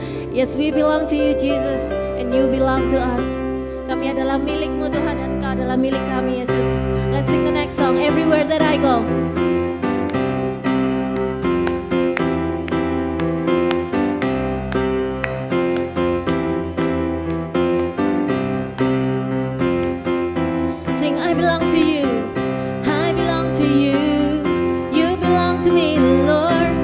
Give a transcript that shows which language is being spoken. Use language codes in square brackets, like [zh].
[en] Yes, we belong to you, Jesus, and you belong to us. [id] Kami adalah milik-Mu Tuhan, dan Engkau adalah milik kami, Yesus. [en] Let's sing the next song, Everywhere That I Go. Sing, I belong to you, I belong to you, you belong to me, Lord.